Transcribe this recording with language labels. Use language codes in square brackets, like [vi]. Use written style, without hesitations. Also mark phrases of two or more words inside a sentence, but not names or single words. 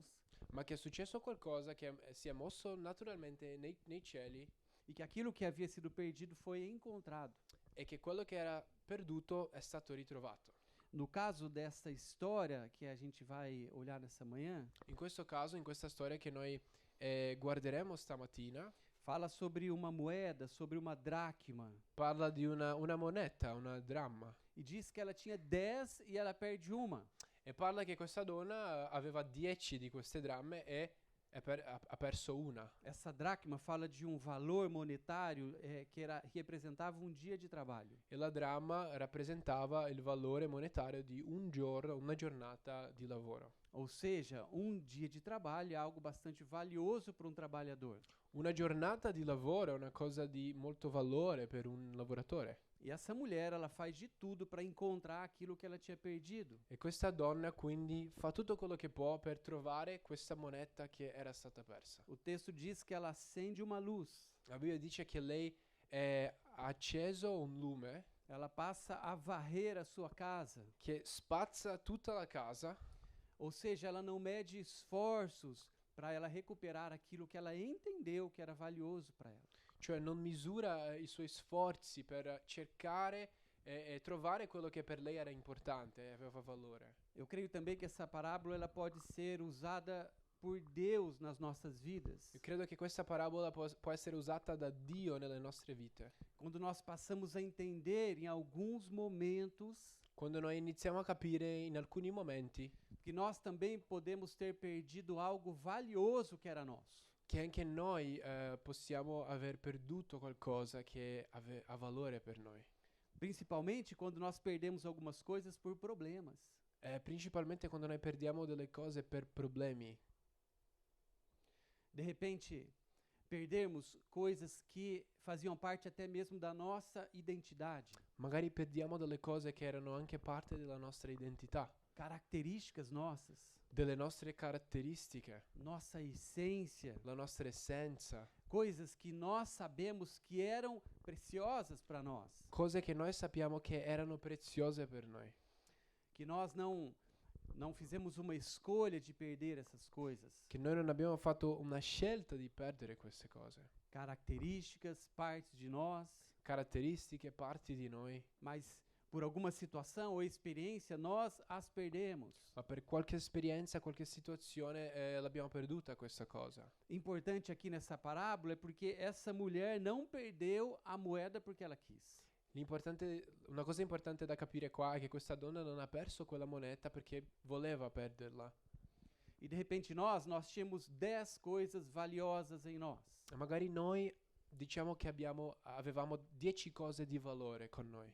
[it] ma che è successo qualcosa che si è mosso naturalmente nei cieli [pt] e que aquilo que havia sido perdido foi encontrado. [it] e che quello che era perduto è stato ritrovato. [pt] No caso dessa história que a gente vai olhar nessa manhã, [it] In questo caso, in questa storia che noi guarderemo stamattina, [pt] fala sobre uma moeda, sobre uma dracma. [it] parla di una moneta, una dramma, [pt] E diz que ela tinha 10 e ela perde uma. [it] e parla che questa donna aveva 10 di queste dramme e ha perso una. [pt] Essa dracma fala de valor monetário que representava dia de trabalho. [it] E la dramma rappresentava il valore monetario di un giorno, una giornata di lavoro. [pt] Ou seja, dia de trabalho é algo bastante valioso para trabalhador. [it] Una giornata di lavoro è una cosa di molto valore per un lavoratore. [pt] E essa mulher, ela faz de tudo para encontrar aquilo que ela tinha perdido. [it] E questa donna quindi fa tutto quello che può per trovare questa moneta che era stata persa. [pt] O texto diz que ela acende uma luz. [it] La Bibbia dice che lei ha acceso un lume [pt] Ela passa a varrer a sua casa. [it] che spazza tutta la casa, [pt] Ou seja, ela não mede esforços para ela recuperar aquilo que ela entendeu que era valioso para ela. [it] cioè non misura i suoi sforzi per cercare e trovare quello che per lei era importante e aveva valore. [pt] Eu creio também que essa parábola ela pode ser usada por Deus nas nossas vidas. [it] Io credo che questa parabola può essere usata da Dio nelle nostre vite. [pt] Quando nós passamos a entender em alguns momentos [it] Quando noi iniziamo a capire in alcuni momenti [pt] que nós também podemos ter perdido algo valioso que era nosso. [it] che anche noi possiamo aver perduto qualcosa che ha valore per noi. [pt] Principalmente quando nós perdemos algumas coisas por problemas. [it] Principalmente quando noi perdiamo delle cose per problemi. [pt] De repente, perdermos coisas que faziam parte até mesmo da nossa identidade. [it] Magari perdiamo delle cose che erano anche parte della nostra identità, [pt] Características nossas, [it] delle nostre caratteristiche, [pt] nossa essência, [it] la nostra essenza, [pt] coisas que nós sabemos que eram preciosas para nós, [it] cose che noi sappiamo che erano preziose per noi, [pt] que nós não fizemos uma escolha de perder essas coisas. [it] che noi non abbiamo fatto una scelta di perdere queste cose, [pt] Características, partes de nós, [it] caratteristiche, parti di noi, [pt] mas por alguma situação ou experiência nós as perdemos. [it] ma per qualche esperienza, qualche situazione l'abbiamo perduta questa cosa. [pt] Importante aqui nessa parábola é porque essa mulher não perdeu a moeda porque ela quis. [it] Una cosa importante da capire qua è che questa donna non ha perso quella moneta perché voleva perderla. [pt] E de repente nós tínhamos 10 coisas valiosas em nós. [it] E magari noi diciamo che avevamo 10 cose di valore con noi.